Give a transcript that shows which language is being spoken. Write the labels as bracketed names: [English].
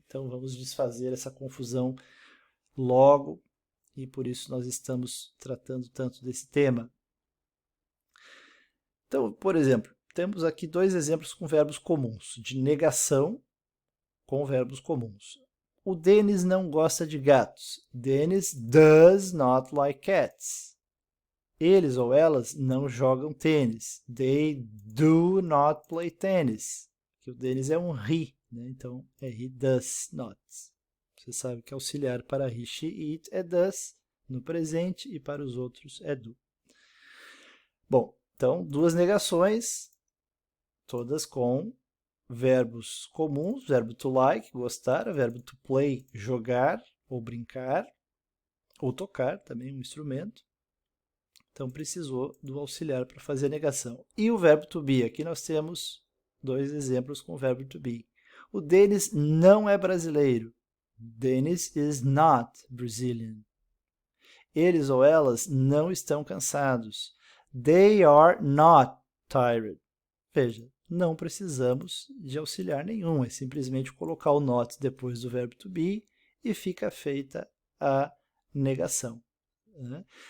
[Portuguese] Então, vamos desfazer essa confusão logo e por isso nós estamos tratando tanto desse tema. Então, por exemplo, temos aqui dois exemplos com verbos comuns, de negação com verbos comuns. O Denis não gosta de gatos. [English] Dennis does not like cats. [Portuguese] Eles ou elas não jogam tênis. [English] They do not play tennis. [Portuguese] Porque o Denis é um he, né? Então é [English] he does not. [Portuguese] Você sabe que auxiliar para he, she, it é does no presente e para os outros é do. Bom, então duas negações, todas com verbos comuns, verbo to like, gostar, verbo to play, jogar ou brincar, ou tocar, também um instrumento. Então, precisou do auxiliar para fazer a negação. E o verbo to be, aqui nós temos dois exemplos com o verbo to be. O Denis não é brasileiro. [English] Dennis is not Brazilian. [Portuguese] Eles ou elas não estão cansados. [English] They are not tired. [Portuguese] Veja, não precisamos de auxiliar nenhum, é simplesmente colocar o not depois do verbo to be e fica feita a negação, né?